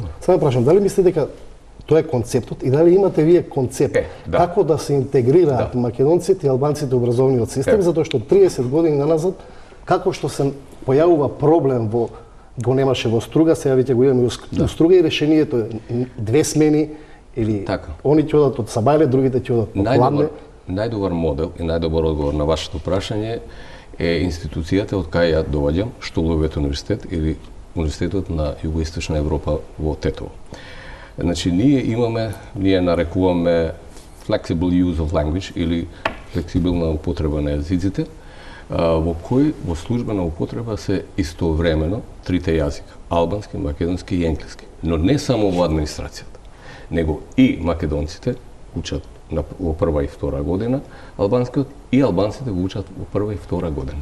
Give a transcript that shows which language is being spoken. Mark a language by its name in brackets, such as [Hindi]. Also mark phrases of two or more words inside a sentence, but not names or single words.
[Macedonian] Сега прашам, дали мислите дека тоа е концептот и дали имате вие концепт како да се интегрираат македонците и албанците во образовниот систем, затоа што 30 години наназад како што се појавува проблем го немаше во Струга, сега веќе го имаме во Струга и решението е 2 смени или они ќе одат од Сабајле, другите ќе одат од Кладне. Најдобар модел и најдобар одговор на вашето прашање е институцијата од кај ја доаѓам, Штуловиот универзитет или Универзитетот на Југоисточна Европа во Тетово. Значи, ние нарекуваме [English] flexible use of language [Macedonian] или флексибилна употреба на јазиците, во кој во службена употреба се истовремено трите јазика, албански, македонски и енглески. Но не само во администрацијата, него и македонците учат во прва и втора година албанскиот и албанците го учат во прва и втора година.